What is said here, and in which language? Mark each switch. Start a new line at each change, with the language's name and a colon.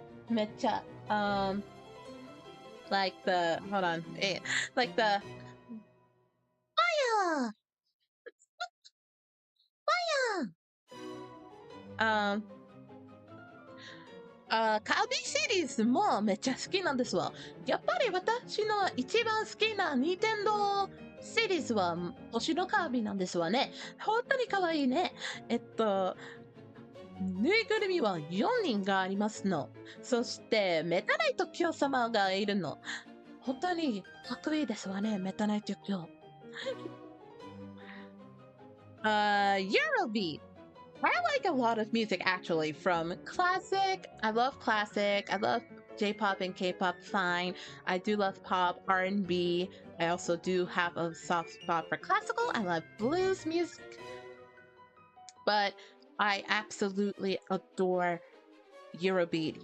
Japanese: めっちゃ
English: like the hold on, like the fire, fire.
Japanese: カービィシリーズもめっちゃ好きなんですわ。やっぱり私の一番好きなニンテンドーシリーズは星のカービィなんですわね。本当に可愛いね。ぬいぐるみは4人がありますの。そしてメタナイト教様がいるの。本当にかっこいいですわね、メタナイト教。
English: Eurobeat. I like a lot of music actually, from classic. I love classic. I love J-pop and K-pop. Fine. I do love pop, R&B. I also do have a soft spot for classical. I love blues music. But I absolutely adore Eurobeat.